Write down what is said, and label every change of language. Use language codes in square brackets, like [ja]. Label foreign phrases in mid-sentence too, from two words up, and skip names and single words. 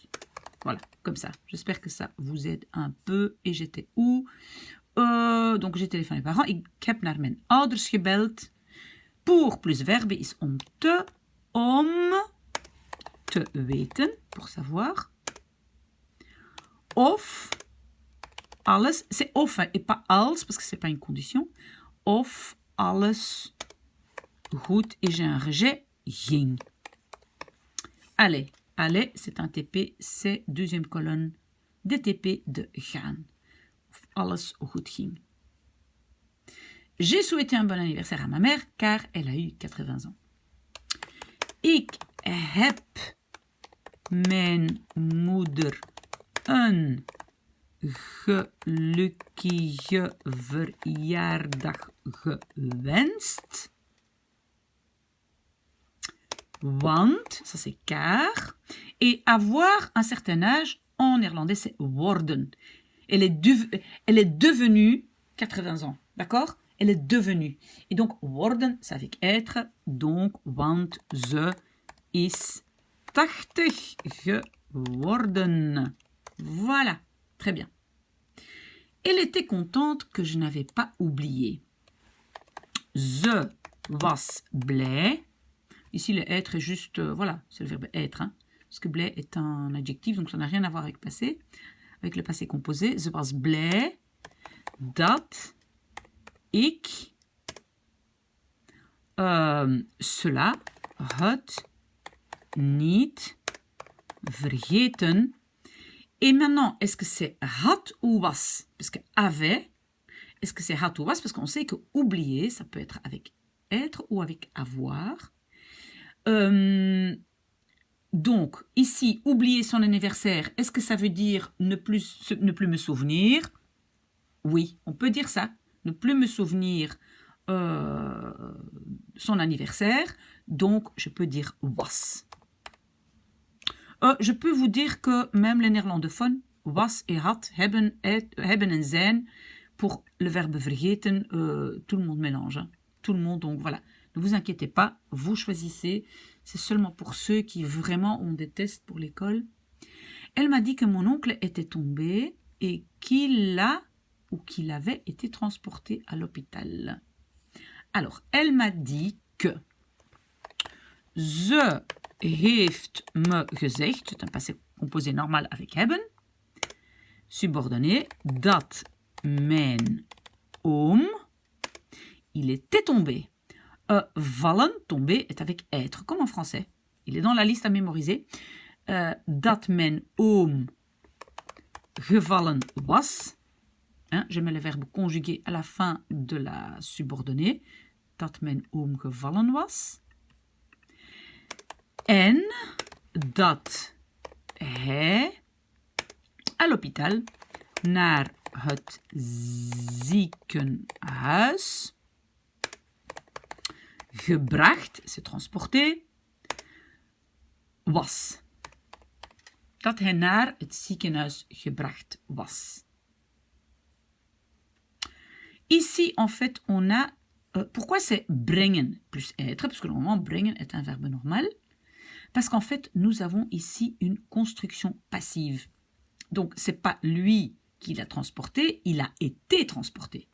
[fr] Voilà, comme ça. J'espère que ça vous aide un peu. Et j'étais où? Donc j'ai téléphoné aux parents. [nl] Ik heb naar mijn ouders gebeld. [fr] Pour plus verbe [nl] is om te, om te weten, [fr] pour savoir. [nl] Of alles, [fr] c'est of hein, et pas als, parce que c'est pas une condition. [nl] Of alles goed [fr] et j'ai un rejet, ging. Allez, allez, c'est un TP, c'est deuxième colonne des TP de gaan. [nl] Of alles goed ging. [fr] J'ai souhaité un bon anniversaire à ma mère car elle a eu 80 ans. [nl] Ik heb mijn moeder een gelukkige verjaardag gewenst. Want, [fr] ça c'est car. Et avoir un certain âge, en néerlandais c'est worden. Elle est devenue 80 ans, d'accord? Elle est devenue. Et donc, worden, c'est avec être. Donc, [nl] want ze is 80 geworden. [fr] Voilà, très bien. Elle était contente que je n'avais pas oublié. [nl] Ze was blij. [fr] Ici, le être est juste, voilà, c'est le verbe être. Hein, parce que blij est un adjectif, donc ça n'a rien à voir avec passé, avec le passé composé. [nl] Ze was blij dat ik cela had niet vergeten. [fr] Et maintenant, est-ce que c'est had ou was? Parce que avait, est-ce que c'est had ou was? Parce qu'on sait que oublier, ça peut être avec être ou avec avoir. Donc, ici, oublier son anniversaire, est-ce que ça veut dire ne plus me souvenir? Oui, on peut dire ça. Ne plus me souvenir son anniversaire. Donc, je peux dire was. Je peux vous dire que même les néerlandophones, [nl] was et had, hebben en zijn, [fr] pour le verbe vergeten, tout le monde mélange. Hein. Tout le monde, donc voilà. Ne vous inquiétez pas, vous choisissez. C'est seulement pour ceux qui vraiment ont des tests pour l'école. Elle m'a dit que mon oncle était tombé et qu'il avait été transporté à l'hôpital. Alors, elle m'a dit que [nl] ze heeft me gezegd, [fr] c'est un passé composé normal avec hebben, subordonné, [nl] dat mijn oom, [fr] il était tombé. Vallen, tomber, est avec être, comme en français. Il est dans la liste à mémoriser. [nl] Dat mijn oom gevallen was. [fr] Hein, je mets le verbe conjugué à la fin de la subordonnée. [nl] Dat mijn oom gevallen was. En dat hij [fr] à l'hôpital [nl] naar het ziekenhuis gebracht, [fr] c'est transporté, [nl] was. Dat hij naar het ziekenhuis gebracht was. [fr] Ici, en fait, on a... pourquoi c'est brengen plus être? Parce que normalement, brengen est un verbe normal. Parce qu'en fait, nous avons ici une construction passive. Donc, ce n'est pas lui qui l'a transporté, il a été transporté.